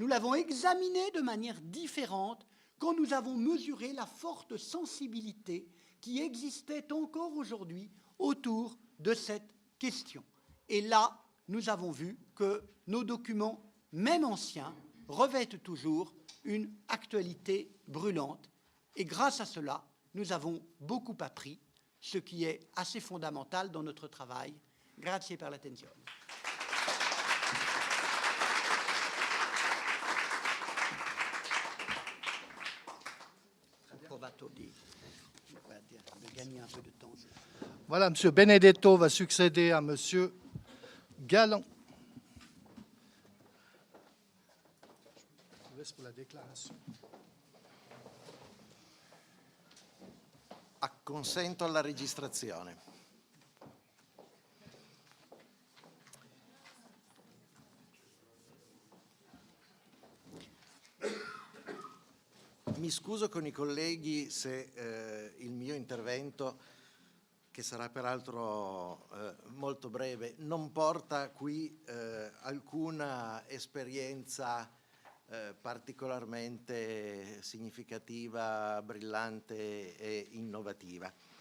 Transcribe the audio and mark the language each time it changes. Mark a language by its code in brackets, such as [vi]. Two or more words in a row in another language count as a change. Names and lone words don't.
[fr] nous l'avons examiné de manière différente quand nous avons mesuré la forte sensibilité qui existait encore aujourd'hui autour de cette question. Et là, nous avons vu que nos documents, même anciens, revêtent toujours une actualité brûlante. Et grâce à cela, nous avons beaucoup appris, ce qui est assez fondamental dans notre travail. [it] Grazie per l'attenzione. [fr] De gagner un peu de temps. Voilà, M. Benedetto va succéder à M. Galland. Je vous laisse pour la déclaration. [it] Acconsento alla registrazione. Mi scuso con i colleghi se il mio intervento, che sarà peraltro molto breve, non porta qui alcuna esperienza particolarmente significativa, brillante e innovativa.